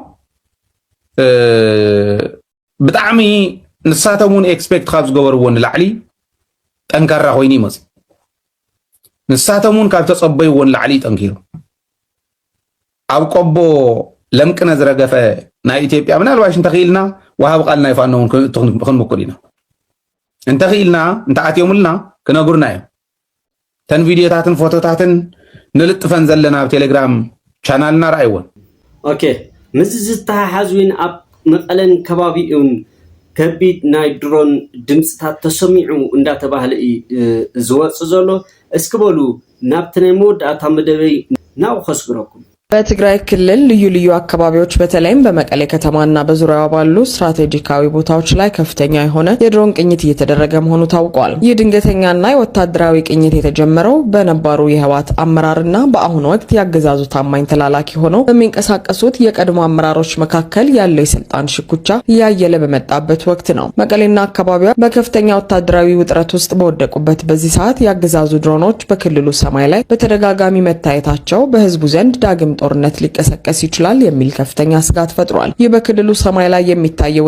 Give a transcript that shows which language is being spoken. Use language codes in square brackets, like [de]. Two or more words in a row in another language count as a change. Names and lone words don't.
[ti] ብጣዕሚ ንሳቶም እውን ኤክስፔክት ካብ ዝገበርዎ ንላዕሊ ጠንካራ ኮይኑ ይመፅ ንሳቶም እውን ካብ ተፀበይዎ ንላዕሊ ጠንኪሩ ኣብ ቆቦ ለምቅነ ዝረገፈ ናይ ኢትዮጵያ ምናልባሽ እንተኽኢልና ወሃብ ቃል ናይ ፋኖ እውን ክንምኩር ኢና እንተኽኢልና እንተኣትዮምልና ክነግሩና እዮም ተን ቪድዮታትን ፎቶታትን ንልጥፈን ዘለና ኣብ ቴሌግራም ቻናልና ረኣይዎን ኦኬ ምዝ ዝተሓሓዙን ኣብ መቐለን ከባቢኡን ከቢድ ናይ ድሮን ድምፅታት ተሰሚዑ እንዳተባህለ ዝወፅእ ዘሎ እስኪ በሉ ናብቲ ናይ መወዳእታ መደበይ ናው ከስግረኩም [am] በትግራይ ክልል ልዩ ልዩ አካባቢዎች በተለይም በመቀሌ ከተማና በዙሪያዋ ባሉ ስትራቴጂካዊ ቦታዎች ላይ ከፍተኛ የሆነ የድሮን ቅኝት እየተደረገ መሆኑ ታውቋል። ይህ ድንገተኛና የወታደራዊ ቅኝት የተጀመረው በነባሩ የህወሓት አመራርና በአሁኑ ወቅት ያገዛዙ ታማኝ ተላላኪ ሆነው በሚንቀሳቀሱት የቀድሞ አመራሮች መካከል ያለው የስልጣን ሽኩቻ እያየለ በመጣበት ወቅት ነው። መቀሌና አካባቢዋ በከፍተኛ ወታደራዊ ውጥረት ውስጥ በወደቁበት በዚህ ሰዓት ያገዛዙ ድሮኖች በክልሉ ሰማይ ላይ በተደጋጋሚ መታየታቸው በህዝቡ ዘንድ ዳግም ጦርነት ሊቀሰቀስ ይችላል የሚል ከፍተኛ ስጋት ፈጥሯል። ይህ በክልሉ ሰማይ ላይ የሚታየው